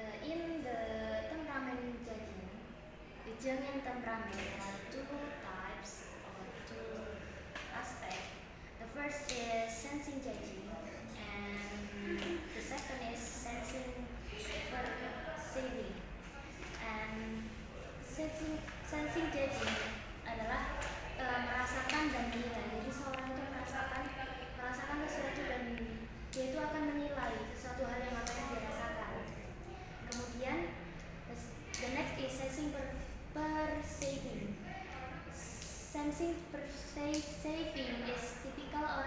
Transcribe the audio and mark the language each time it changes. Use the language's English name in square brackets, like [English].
[English] In the temperament judging temperament, there are 2 types or 2 aspects. The first is sensing judging, and the second is sensing perceiving. [Indonesian] And sensing judging adalah merasakan dan menilai. Jadi seorang itu merasakan sesuatu dan dia itu akan menilai sesuatu hal yang apa yang dia rasakan. Kemudian [English] the next is sensing perceiving. Sensing perceiving is typical